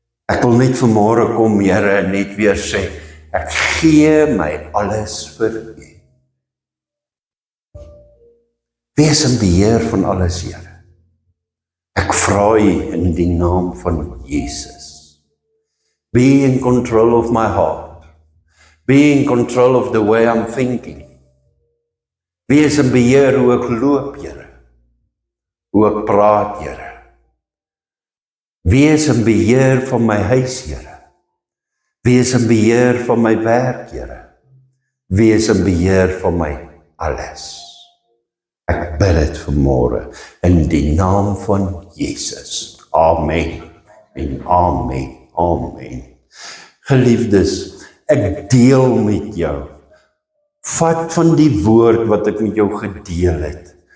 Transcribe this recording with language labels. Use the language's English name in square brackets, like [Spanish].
[Afrikaans] Ek wil net vanmôre kom, Here, en net weer sê, ek gee my alles vir U. Wees in beheer van alles, Here. Ek vra U in die naam van Jesus. [English] Be in control of my heart. Be in control of the way I'm thinking. [Afrikaans] Wees in beheer hoe ek loop, Here. Hoe ek praat, Here. Wees in beheer van my huis, Here. Wees in beheer van my werk, Here. Wees in beheer van my alles. Ek bid dit vanmôre in die naam van Jesus. Amen. En amen. Amen. Geliefdes, ek deel met jou. Vat van die woord wat ek met jou gedeel het.